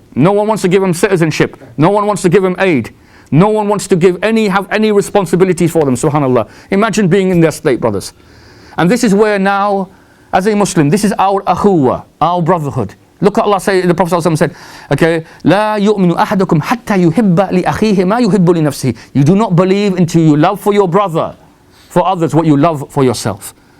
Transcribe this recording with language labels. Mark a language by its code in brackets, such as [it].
[en] No one wants to give them citizenship. No one wants to give them aid. No one wants to have any responsibilities for them, subhanAllah. Imagine being in their state, brothers. And this is where now, as a Muslim, this is our akhuwa, our brotherhood. Look at Allah say, the Prophet ﷺ said, okay, [ar] لا يؤمن أحدكم حتى يحب لأخيه ما يحب لنفسه. [en] You do not believe until you love for your brother, for others, what you love for yourself.